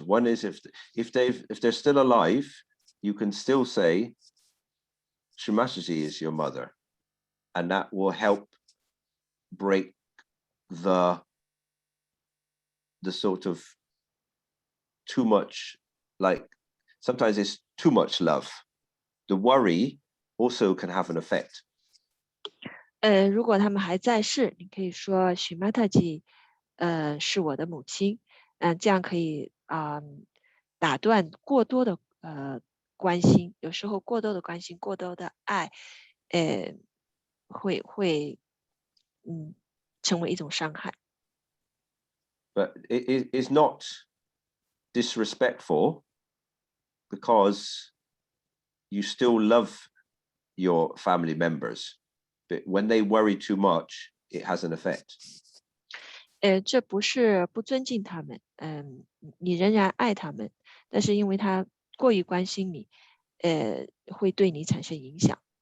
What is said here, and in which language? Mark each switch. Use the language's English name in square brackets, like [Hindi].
[English] One is if they're still alive, you can still say Shimashi is your mother, and that will help break the sort of too much, like sometimes it's too much love. The worry also can have an effect. [Chinese] 如果他们还在世，你可以说许玛塔吉，是我的母亲，这样可以打断过多的关心，有时候过多的关心、过多的爱，会成为一种伤害。 [English] but it's not disrespectful because you still love your family members. But when they worry too much, it has an effect. [Chinese] 这不是不尊敬他们，你仍然爱他们，但是因为他过于关心你，会对你产生影响。